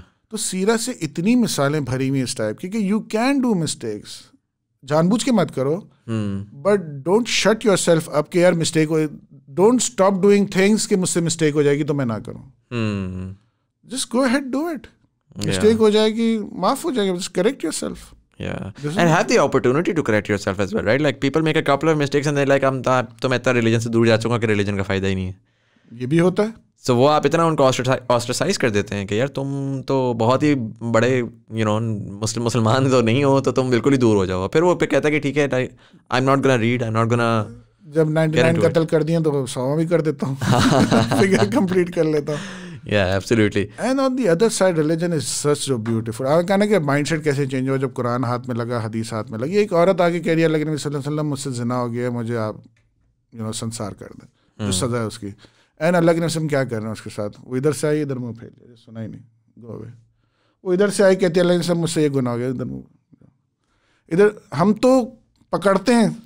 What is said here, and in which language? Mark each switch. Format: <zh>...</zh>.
<ur>تو سیرت سے اتنی مثالیں بھری ہوئی اس ٹائپ کی کہ</ur> <en>You can do mistakes.</en> <ur>جان بوجھ کے مت کرو,</ur> <en>but don't shut yourself up</en> <ur>کہ یار mistake ہو.</ur> <en>don't stop doing things</en> <ur>کہ مجھ سے مسٹیک ہو جائے گی تو میں نہ کروں.</ur> <en>Just go ahead, do it.</en> <ur>Mistake ہو جائے گی, معاف ہو جائے گا,</ur> <en>Just correct yourself. And have the opportunity to correct yourself as well, right? Like people make a couple of mistakes and they're like</en> <ur>تو میں اتنا ریلیجن سے دور جا چکا کہ ریلیجن کا فائدہ ہی نہیں ہے. یہ بھی ہوتا ہے. سو وہ آپ اتنا ان کو آسٹرسائز کر دیتے ہیں کہ یار تم تو بہت ہی بڑے مسلمان تو نہیں ہو, تو تم بالکل ہی دور ہو جاؤ. پھر وہ پہ کہتا ہے کہ ٹھیک ہے</ur> <en>I am not gonna read, I am not gonna.</en> <ur>جب 99 قتل کر دیے تو 100 بھی کر دیتا ہوں, فگر کمپلیٹ کر لیتا ہوں.</ur> <en>Yeah, absolutely. And on the other side, religion is such so beautiful.</en> <ur>آپ کہنا کہ مائنڈ سیٹ کیسے چینج ہوا جب قرآن ہاتھ میں لگا, حدیث ہاتھ میں لگی. ایک عورت آگے کہہ رہی ہے اللہ کے نبی صلی اللہ علیہ وسلم مجھ سے زنا ہو گیا, مجھے آپ سنسار کر دیں, جو سزا ہے اس کی. اینڈ اللہ کے نبی وسلم کیا کر رہے ہیں اس کے ساتھ؟ وہ ادھر سے آئی ادھر منہ پھیل لیا, سنا ہی نہیں,</ur> <en>Go away.</en> <ur>وہ ادھر سے آئی کہتی ہے اللہ سب مجھ سے یہ گناہ ہو گیا, ادھر ہم تو پکڑتے ہیں,</ur>